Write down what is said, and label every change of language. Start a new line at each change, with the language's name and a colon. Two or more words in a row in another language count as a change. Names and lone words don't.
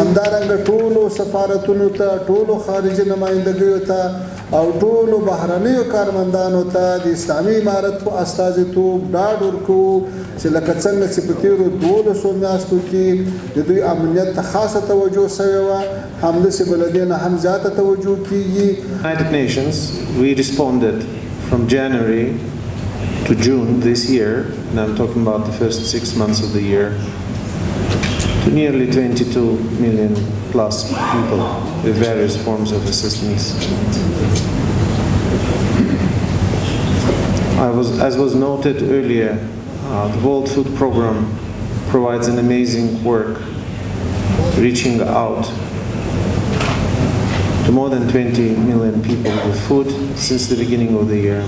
Pashto: همدارنګه ټولو سفارتونو ته، ټولو خارجي نمایندګیو ته او ټولو بهرنیو کارمندانو ته د اسلامي امارت په استازیتوب ډاډ ورکوو چې لکه څنګه چې په تېرو 12 میاشتو کې د دوی امنیت ته خاصه توجه شوې وه، همداسې به له دې نه هم زیاته توجه کېږي.
English: United Nations, we responded from January to June this year, and I'm talking about the first 6 months of the year, to nearly 22 million plus people with various forms of assistance. As was noted earlier, the World Food Programme provides an amazing work reaching out to more than 20 million people with food since the beginning of the year.